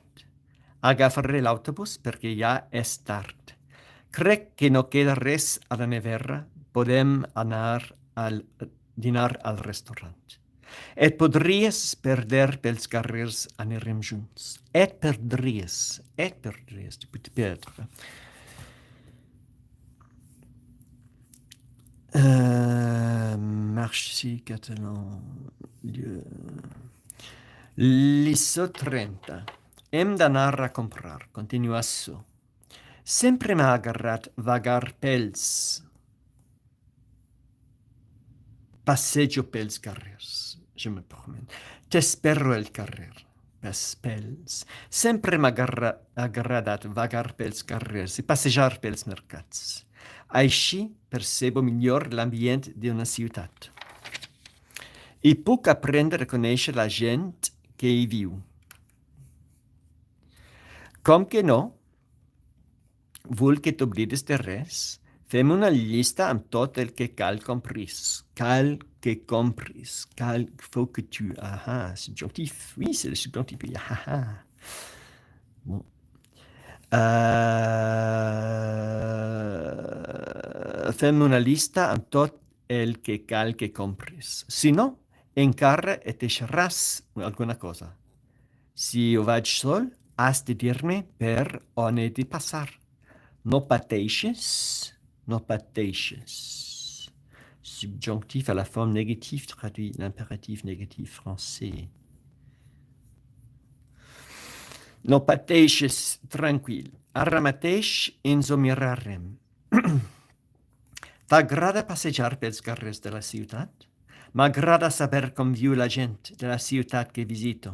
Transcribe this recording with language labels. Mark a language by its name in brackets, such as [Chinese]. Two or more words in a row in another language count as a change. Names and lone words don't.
[Catalan] Agafaré l'autobús perquè ja és tard. Crec que no queda res a la nevera. Podem anar al dinar al restaurant. Et podries perder pels carrers, anirem junts. Et perdries, [French] tu peux te perdre. Merci, Catalan. [Catalan] Lliçó 30. Hem d'anar a comprar. Continuació. Sempre m'ha agradat vagar pels. Passejo pels carrers. [French] Je me promène. [Catalan] T'espero al carrer. Pels. Sempre m'ha agradat vagar pels carrers i passejar pels mercats. Així percebo millor l'ambient d'una ciutat. I puc aprendre a conèixer la gent que hi viu. Com que no vull que t'oblides de res, fem una llista amb tot el que cal compris. Cal que compris. [French] Faut que tu... subjonctif. Oui, c'est le subjonctif. Bon. [Catalan] Fem una llista amb tot el que cal que compris. Si no, encara et deixaràs alguna cosa. Si ho vaig sol, has de dir-me per on he de passar. No pateixes. [French] Subjonctif à la forme négative traduit l'impératif négatif français. [Catalan] No pateixes, tranquil. Ara mateix ens ho mirarem. T'agrada passejar pels carrers de la ciutat? M'agrada saber com viu la gent de la ciutat que visito.